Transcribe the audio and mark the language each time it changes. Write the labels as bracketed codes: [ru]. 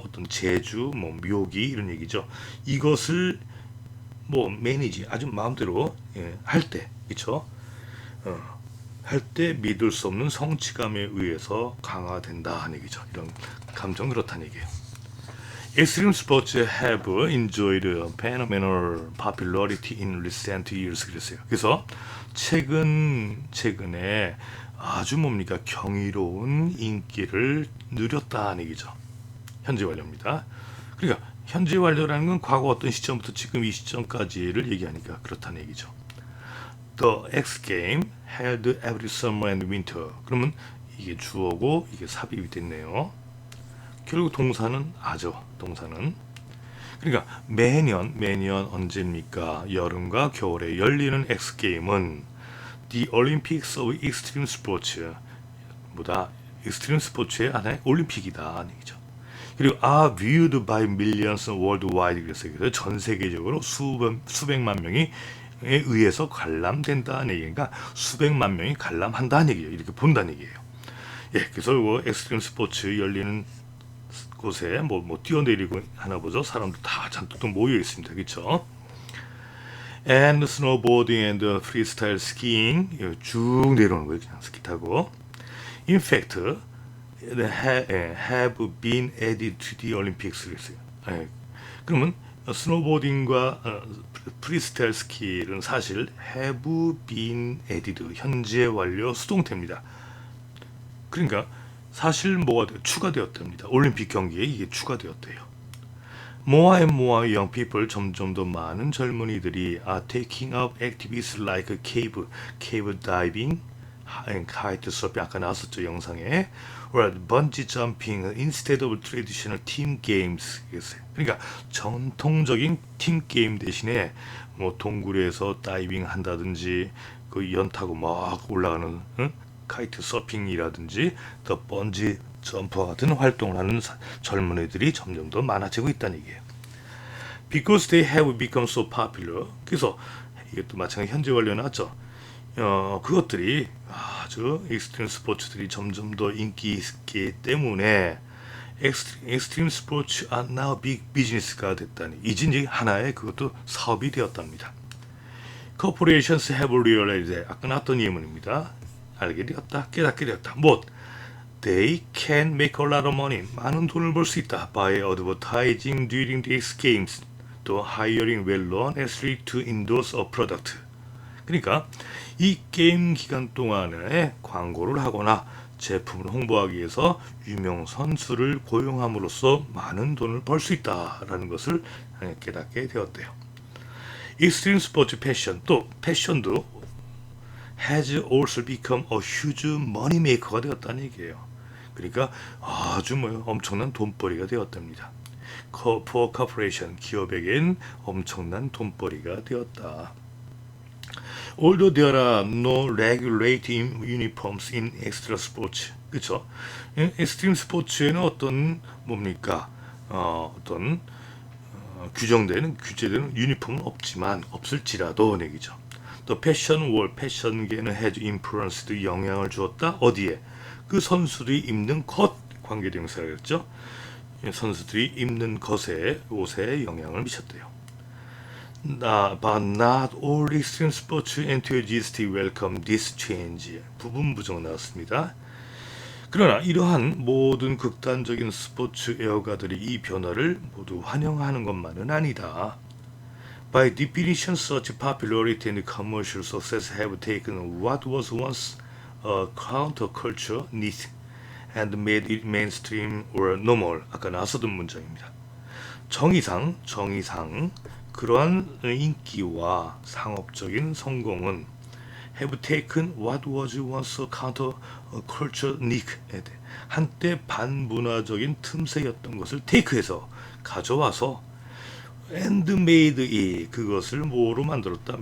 [ko] 어떤 재주, 뭐 묘기 이런 얘기죠. 이것을 뭐 매니지 아주 마음대로 할 때, 그렇죠? 할 때 믿을 수 없는 성취감에 의해서 강화된다 하는 얘기죠. 이런 감정 그렇다는 얘기예요. [en] Extreme sports have enjoyed phenomenal popularity in recent years [ko] 그랬어요. 그래서 최근에 아주 뭡니까 경이로운 인기를 누렸다는 얘기죠. 현재 완료입니다. 그러니까 현재 완료라는 건 과거 어떤 시점부터 지금 이 시점까지를 얘기하니까 그렇다는 얘기죠. [en] The X Game held every summer and winter. [ko] 그러면 이게 주어고 이게 삽입이 됐네요. 결국 동사는 아죠. 동사는. 그러니까 매년 언제입니까? 여름과 겨울에 열리는 X 게임은 [en] The Olympics of Extreme Sports [ko] 보다 익스트림 스포츠의 하나의 올림픽이다 얘기죠. 그리고 [en] are viewed by millions worldwide [ko] 그래서 전 세계적으로 수백만 명이 의해서 관람된다는 얘기가 수백만 명이 관람한다는 얘기예요. 이렇게 본다는 얘기예요. 예, 그래서 뭐 엑스트림 스포츠 열리는 곳에 뭐 뛰어내리고 하나 보죠. 사람들 다 잔뜩 모여 있습니다. 그렇죠? [en] And snowboarding and freestyle skiing [ko] 쭉 내려오는 거예요. 그냥 스키 타고. [en] In fact, have been added to the Olympics [ko] 그랬어요. 예, 그러면 스노보딩과 프리스타일 스키는 사실 [en] have been added [ko] 현재 완료 수동태입니다. 그러니까 사실 뭐가 추가되었답니다. 올림픽 경기에 이게 추가되었대요. [en] More and more young people [ko] 점점 더 많은 젊은이들이 [en] are taking up activities like cave diving, kite surfing [ko] 아까 나왔었죠 영상에, [en] or bungee jumping instead of traditional team games. [ko] 그러니까 전통적인 팀 게임 대신에 뭐 동굴에서 다이빙 한다든지 그 연 타고 막 올라가는 카이트 서핑이라든지 더 번지 점프와 같은 활동을 하는 젊은이들이 점점 더 많아지고 있다는 얘기예요. [en] Because they have become so popular. [ko] 그래서 이것도 마찬가지 현재 완료 나왔죠. 그것들이 아주 익스트림 스포츠들이 점점 더 인기 있기 때문에 익스트림 스포츠 [en] are now big business [ko] 가 됐다니 이제 하나의 그것도 사업이 되었답니다. [en] Corporations have realized [ko] 아까 나왔던 예문입니다. 알게 되었다, 깨닫게 되었다. 뭐 [en] They can make a lot of money. [ko] 많은 돈을 벌 수 있다. [en] By advertising during the X Games. [ko] 또 [en] hiring well-known athletes to endorse a product. [ko] 그러니까 이 게임 기간 동안에 광고를 하거나 제품을 홍보하기 위해서 유명 선수를 고용함으로써 많은 돈을 벌 수 있다라는 것을 깨닫게 되었대요. 익스트림 스포츠 패션, 또 패션도 [en] has also become a huge money maker [ko] 가 되었다는 얘기예요. 그러니까 아주 엄청난 돈벌이가 되었답니다. [en] For corporation, [ko] 기업에겐 엄청난 돈벌이가 되었다. [en] Although there are no regulated uniforms in extra sports, [ko] 그렇죠? 엑스트림 스포츠에는 어떤 뭡니까? 어떤 규제되는 유니폼은 없지만 없을지라도 얘기죠. 또 패션월, 패션계는 [en] has influenced [ko] 영향을 주었다. 어디에? 그 선수들이 입는 것 관계대명사였죠. 선수들이 입는 옷에 영향을 미쳤대요. [en] but not all extreme sports enthusiasts welcome this change. [ko] 부분 부정 나왔습니다. 그러나 이러한 모든 극단적인 스포츠 애호가들이 이 변화를 모두 환영하는 것만은 아니다. [en] By definition, such popularity and commercial success have taken what was once a counterculture niche and made it mainstream or normal. [ko] 아까 나서던 문장입니다. 정의상 그러한 인기와 상업적인 성공은 [en] have taken what was once a counterculture niche, [ko] 한때 반문화적인 틈새였던 것을 take해서 가져와서 [en] and made it, [ko] 그것을 뭐로 만들었다?